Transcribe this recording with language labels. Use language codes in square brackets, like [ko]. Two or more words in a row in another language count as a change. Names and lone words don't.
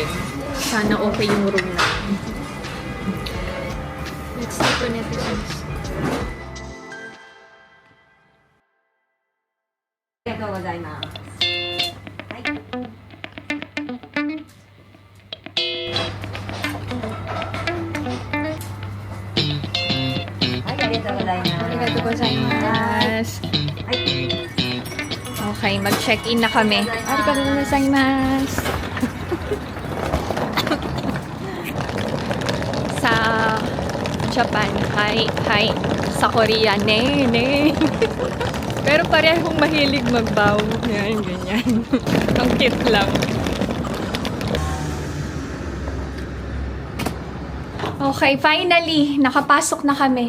[tl] Sana okay yung room namin. [en] Let's see to netizens. [ja] ございます。はい。はい、ありがとうございます。ありがとうございます. はい。 [tl] Okay, mag-check-in na kami. [ja] ありがとうございます. [tl] Sa Japan, hi. Sa Korea, ne. Pero parehong mahilig magbow. Yan, ganyan. Ang cute lang. Okay, finally, nakapasok na kami.